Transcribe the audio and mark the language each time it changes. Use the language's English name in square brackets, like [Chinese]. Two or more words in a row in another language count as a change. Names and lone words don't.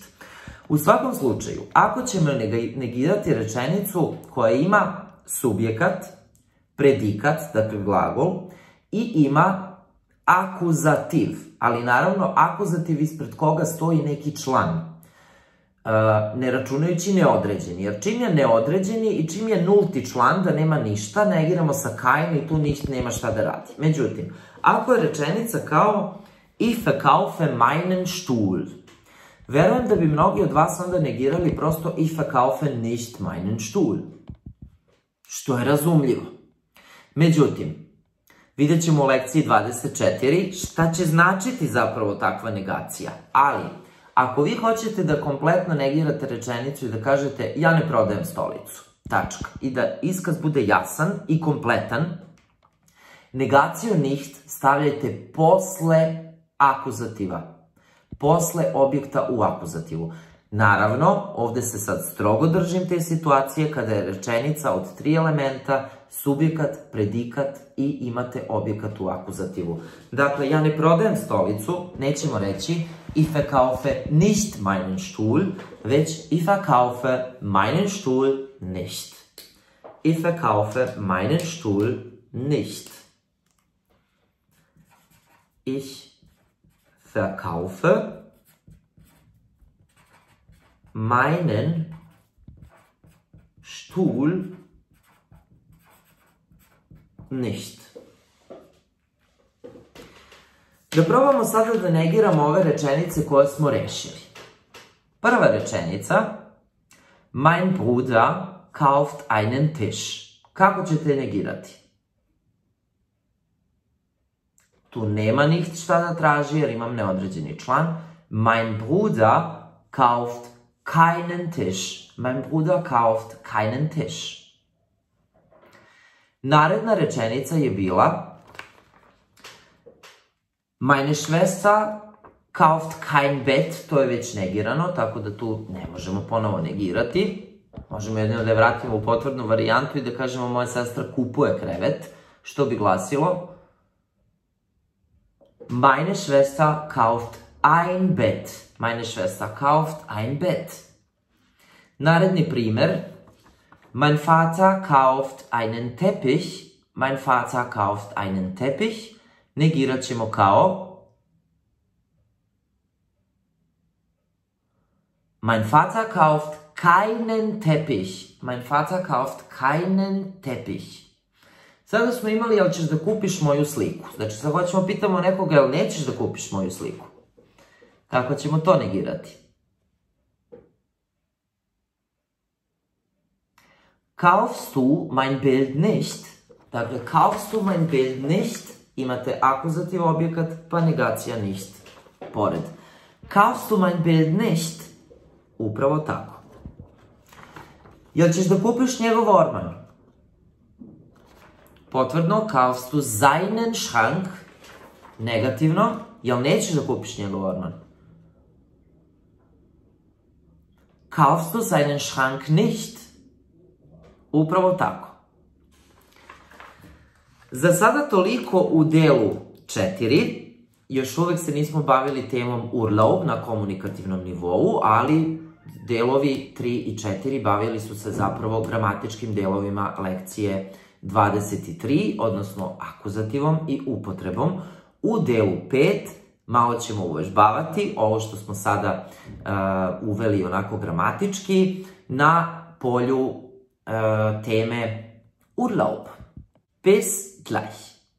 [Serbian] U svakom slučaju, ako ćemo negirati rečenicu koja ima subjekat, predikat, dakle glagol, i ima akuzativ, ali naravno akuzativ ispred koga stoji neki član, ne računajući neodređeni, jer čim je neodređeni i čim je nulti član da nema ništa, negiramo sa kein i tu nicht nema šta da radi. Međutim, ako je rečenica kao [German] Ich verkaufe meinen Stuhl, [Serbian] verujem da bi mnogi od vas onda negirali prosto [German] Ich verkaufe nicht meinen Stuhl, [Serbian] što je razumljivo. Međutim, vidjet ćemo u lekciji 24 šta će značiti zapravo takva negacija, ali ako vi hoćete da kompletno negirate rečenicu i da kažete ja ne prodajem stolicu, tačka, i da iskaz bude jasan i kompletan, negaciju nicht stavljajte posle akuzativa, posle objekta u akuzativu. Naravno, ovde se sad strogo držim te situacije kada je rečenica od 3 elementa, subjekat, predikat i imate objekat u akuzativu. Dakle, ja ne prodajem stolicu, nećemo reći [German] Ich verkaufe nicht meinen Stuhl, [Serbian] već [German] Ich verkaufe meinen Stuhl nicht. Ich verkaufe meinen Stuhl nicht. Ich verkaufe meinen Stuhl nicht. [Serbian] Da probamo sada da negiramo ove rečenice koje smo rešili. Prva rečenica, [German] Mein Bruder kauft einen Tisch. [Serbian] Kako ćete negirati? Tu nema nikt šta da traži jer imam neodređeni član. [German] Mein Bruder kauft keinen Tisch. Mein Bruder kauft keinen Tisch. [Serbian] Naredna rečenica je bila [German] Meine Schwester kauft kein Bett, [Serbian] to je već negirano, tako da tu ne možemo ponovo negirati. Možemo jedino da je vratimo u potvrdnu varijantu i da kažemo moja sestra kupuje krevet, što bi glasilo [German] Meine Schwester kauft ein Bett. Meine Schwester kauft ein Bett. [Serbian] Naredni primer, [German] Mein Vater kauft einen Teppich. Mein Vater kauft einen Teppich. [Serbian] Negirat ćemo kao [German] Mein Vater kauft keinen Teppich. Mein Vater kauft keinen Teppich. [Serbian] Sada smo imali, jel ćeš da kupiš moju sliku? Znači, sad hoćemo pitamo nekoga, jel nećeš da kupiš moju sliku? Kako ćemo to negirati? [German] Kaufst du mein Bild nicht? Dakle, kaufst du mein Bild nicht? [Serbian] Imate akuzativ objekat, pa negacija nicht pored. Kaufst du mein Bild nicht? Upravo tako. Jel ćeš da kupiš njegov orman? Potvrdno, [German] kaufst du seinen Schrank? [Serbian] Negativno, jel nećeš da kupiš njegov orman? [German] Kaufst du seinen Schrank nicht? [Serbian] Upravo tako. Za sada toliko u delu 4. Još uvek se nismo bavili temom Urlaub na komunikativnom nivou, ali delovi 3 i 4 bavili su se zapravo gramatičkim delovima lekcije 23, odnosno akuzativom i upotrebom. U delu 5 malo ćemo uvežbavati ovo što smo sada uveli onako gramatički na polju teme Urlaub. [German] Bis gleich.